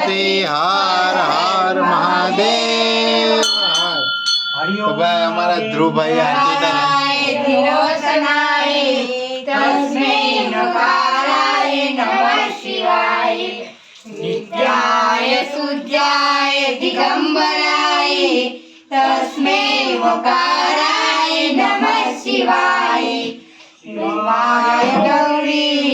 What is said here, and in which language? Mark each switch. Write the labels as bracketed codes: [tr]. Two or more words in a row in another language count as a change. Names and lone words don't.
[gu] હર હર મહાદેવ હર. તો ભાઈ અમારા ધ્રુવભાઈ આરતી [sa] नित्याय सूर्याय दिगंबराय तस्मै वकाराय नमः शिवाय शिवाय गौरी